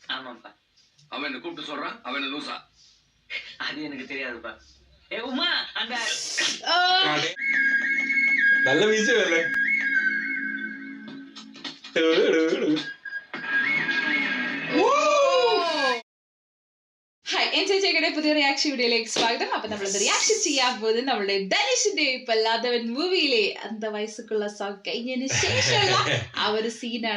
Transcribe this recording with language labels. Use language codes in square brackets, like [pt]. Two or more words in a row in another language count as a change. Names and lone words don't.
[ta] ஆமாப்பா. அவன் என்ன கூப்பிட்டு சொல்றான், அவன் என்ன லூசா? அது எனக்கு தெரியாதுப்பா. ஏ உமா, அந்த [ml] നല്ല വീഴ്ചയല്ലേ? ഹായ് എൻജോയ് ചെയ്യട്ടെ പുതിയ റിയാക്ഷൻ വീഡിയോയിലേക്ക് സ്വാഗതം. അപ്പൊ നമ്മളത് റിയാക്ഷൻ ചെയ്യാൻ പോകുന്നത് നമ്മുടെ ധനുഷിന്റെ ഇപ്പല്ലാത്തവൻ മൂവിയിലെ അന്ത വയസ്സുക്കുള്ള സോങ് കഴിഞ്ഞതിന് ശേഷമുള്ള ആ ഒരു സീനാണ്.